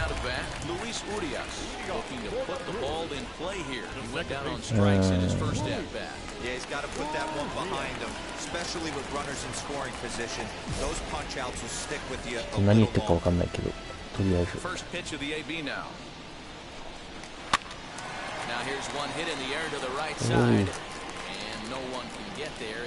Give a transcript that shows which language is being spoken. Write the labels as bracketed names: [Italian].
[English] Now to bat, Luis Urias, looking to put the ball in play here. He went down on strikes in his first at bat. Yeah, he's got to put that one behind him, especially with runners in scoring position. Those punch outs will stick with you. [Japanese] 何言ってるか分かんないけど、とりあえず。 [English] First pitch of the AB now. Now here's one hit in the air to the right side, and no one can get there.